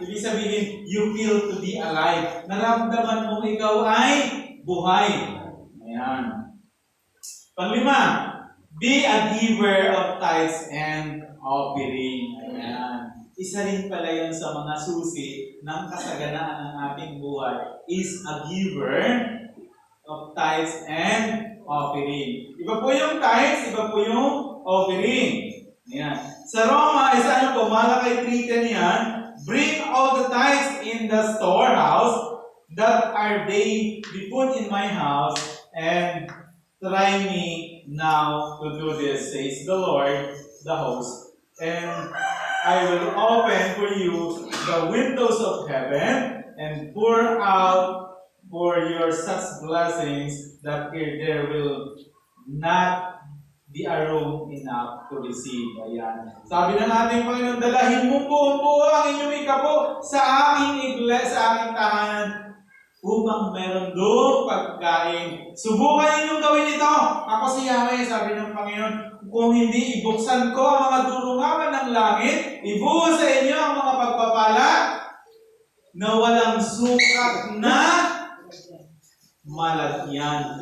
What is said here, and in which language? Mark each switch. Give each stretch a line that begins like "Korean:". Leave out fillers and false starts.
Filipino: Ibig sabihin,
English: you feel to be alive.
Filipino: Naramdaman mo ikaw ay buhay. Ayan.
English: Panglima, be a giver of tithes and offering.
Filipino: Ayan. Isa rin pala yun sa mga susi ng kasaganaan ng ating buhay
English: is a giver of tithes and offering.
Filipino: Iba po yung tithes, iba po yung offering. Ayan. Sa Roma, isa ano po,
English: Malakay 3:10 yan, bring all the tithes in the storehouse, that are they be put in my house, and try me now to do this, says the Lord, the host, and I will open for you the windows of heaven and pour out for your such blessings that there will not be a room enough to receive.
Filipino: Ayan. Sabi ng ating Panginoon, dalahin mo buong-buo ang inyong ikapo sa aking iglesia, sa aking tahanan. upang meron doon pagkain. Subukan ninyong gawin ito. Ako si Yahweh, sabi ng Panginoon, kung hindi ibuksan ko ang mga durungawan ng langit, ibuhos sa inyo ang mga pagpapala na walang sukat na malagyan.